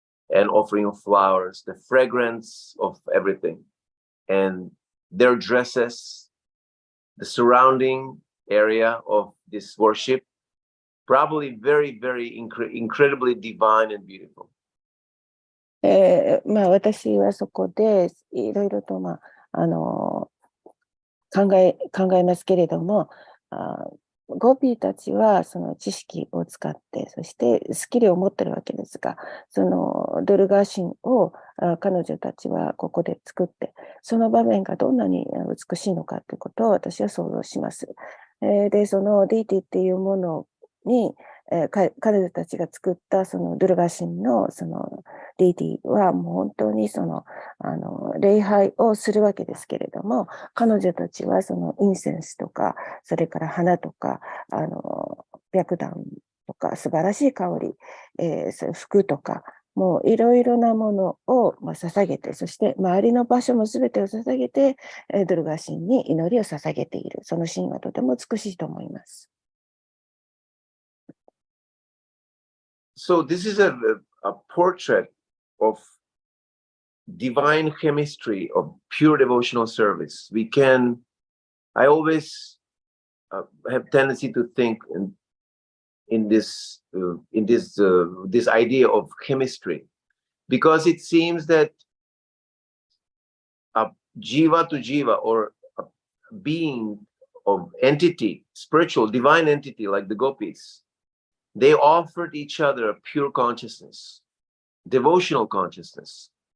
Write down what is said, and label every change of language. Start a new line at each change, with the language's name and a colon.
English: and offering of flowers, the fragrance of everything, and their dresses, the surrounding area of this worship, probably very, very incredibly divine and beautiful.
Japanese: まあ、私はそこでいろいろと、考えますけれども、ゴピーたちはその知識を使って、そしてスキルを持ってるわけですが、そのドルガー神を彼女たちはここで作って、その場面がどんなに美しいのかということを私は想像します。で、そのディーティっていうものに、彼女たちが作ったそのドゥルガ神のそのディーティはもう本当にその礼拝をするわけですけれども、彼女たちはそのインセンスとか、それから花とか、白檀とか、素晴らしい香り、そういう服とか、もういろいろなものを捧げて、そして周りの場所も全てを捧げて、ドルガ神に祈りを捧げている。そのシーンはとても美しいと思います。
English: So this is a portrait of divine chemistry of pure devotional service. I always have tendency to think in this idea of chemistry, because it seems that a jiva to jiva, or a being of entity, spiritual divine entity like the gopis, they offered each other a pure consciousness, devotional consciousness.